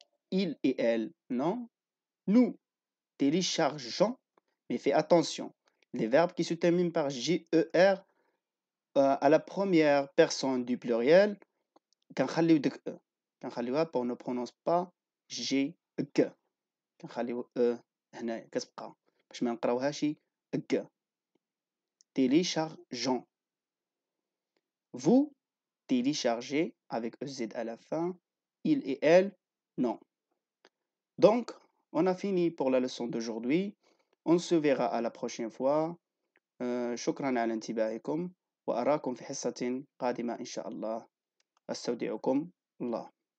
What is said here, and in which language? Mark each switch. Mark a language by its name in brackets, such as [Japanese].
[French] Il et elle, non. Nous téléchargeons, mais fais attention. Les verbes qui se terminent par GER à la première personne du pluriel, [Arabic] كنخليو داك [French] E. [Arabic] كنخليوها [French] pour ne prononce pas G, G. [Arabic] كنخليو E هنايا كتبقى باش ما نقراوهاش G. [French] Téléchargeons. Vous téléchargez avec EZ à la fin. Il et elle, non. Donc, on a fini pour la leçon d'aujourd'hui. On se verra à la prochaine fois. [Arabic] شكرا على انتباهكم وأراكم في حصة قادمة إن شاء الله. أستودعكم الله.